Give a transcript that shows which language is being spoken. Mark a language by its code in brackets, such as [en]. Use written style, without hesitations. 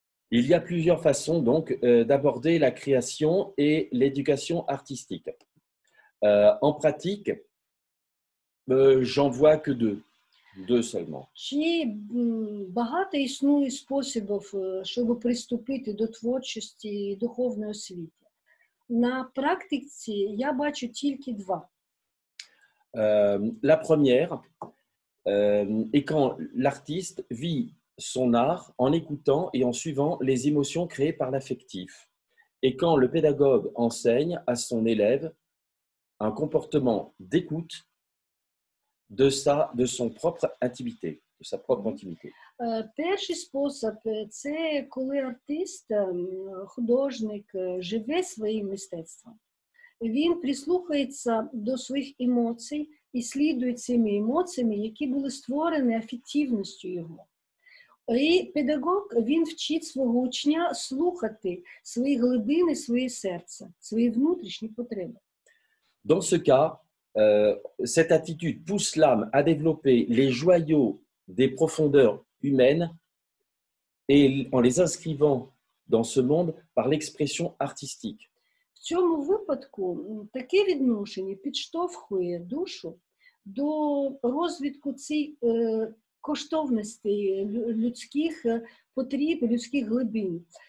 [fr] Il y a plusieurs façons donc d'aborder la création et l'éducation artistique. En pratique, j'en vois que deux seulement. [uk] Чи багато існує способів, щоб приступити до творчості і духовної освіти? На практиці я бачу тільки два. [fr] La première est quand l'artiste vit son art en écoutant et en suivant les émotions créées par l'affectif. Et quand le pédagogue enseigne à son élève un comportement d'écoute de son propre intimité, de sa propre intimité. [uk] Перший спосіб – це коли артист, художник живе своїм мистецтвом. Він прислухається до своїх емоцій і слідує цими емоціями, які були створені афективністю його. І педагог, він вчить свого учня слухати свої глибини, своє серце, свої внутрішні потреби. [fr] Dans ce cas, cette attitude pousse l'âme à développer les joyaux des profondeurs humaines et en les inscrivant dans ce monde par l'expression artistique. [uk] В цьому випадку таке відношення підштовхує душу до розвитку цих коштовностей людських потреб, людських глибин.